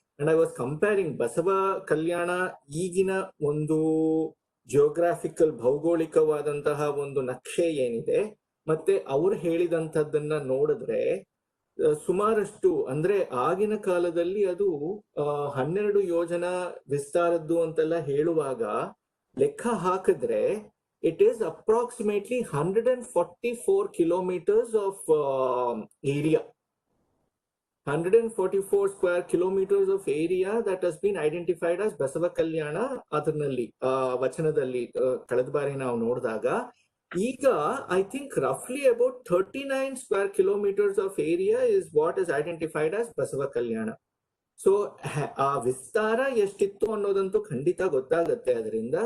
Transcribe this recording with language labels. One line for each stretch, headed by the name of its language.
English: and I was comparing
Kannada: Basava ಕಲ್ಯಾಣ ಈಗಿನ ಒಂದು geographical ಭೌಗೋಳಿಕವಾದಂತಹ ಒಂದು ನಕ್ಷೆ ಏನಿದೆ ಮತ್ತೆ ಅವ್ರು ಹೇಳಿದಂಥದ್ದನ್ನ ನೋಡಿದ್ರೆ ಸುಮಾರಷ್ಟು, ಅಂದ್ರೆ ಆಗಿನ ಕಾಲದಲ್ಲಿ ಅದು 12 ಯೋಜನ ವಿಸ್ತಾರದ್ದು ಅಂತೆಲ್ಲ ಹೇಳುವಾಗ ಲೆಕ್ಕ ಹಾಕಿದ್ರೆ
English: It is approximately 144 kilometers of area. 144 square kilometers of area that has been identified as Basava Kalyana.
Kannada: ಅದರಲ್ಲಿ ವಚನದಲ್ಲಿ ಕಳೆದ ಬಾರಿ ನಾವು ನೋಡಿದಾಗ, ಈಗ
English: I think ರಫ್ಲಿ about 39 square kilometers of area is what is identified as Basava Kalyana.
Kannada: So ಆ ವಿಸ್ತಾರ ಎಷ್ಟಿತ್ತು ಅನ್ನೋದಂತೂ ಖಂಡಿತ ಗೊತ್ತಾಗತ್ತೆ ಅದರಿಂದ.